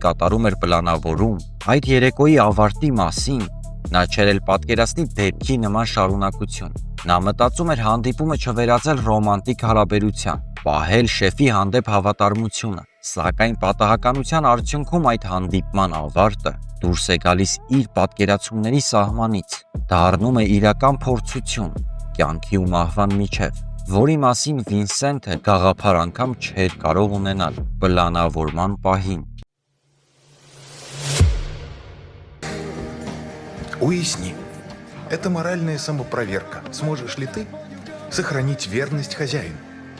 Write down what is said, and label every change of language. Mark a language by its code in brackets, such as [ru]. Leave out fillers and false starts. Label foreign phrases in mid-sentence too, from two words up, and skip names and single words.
[hy] կատարում էր պլանավորում այդ երեկոյի ավարտի մասին, նա չէր էլ պատկերացնի դեպքի նման շարունակություն։ Նա մտածում էր հանդիպումը չվերածել ռոմանտիկ հարաբերության, պահել շեֆի հանդեպ հավատարմությունը, սակայն պատահականության արդյունքում այդ հանդիպման ավարտը դուրս է գալիս իր պատկերացումների սահմանից, դառնում է իրական փորձություն կյանքի ու մահվան միջև, որի մասին Վինսենթը գաղափար անգամ չէր կարող ունենալ պլանավորման պահին։ [ru] Уясни. Это моральная самопроверка. Сможешь ли ты сохранить верность хозяину?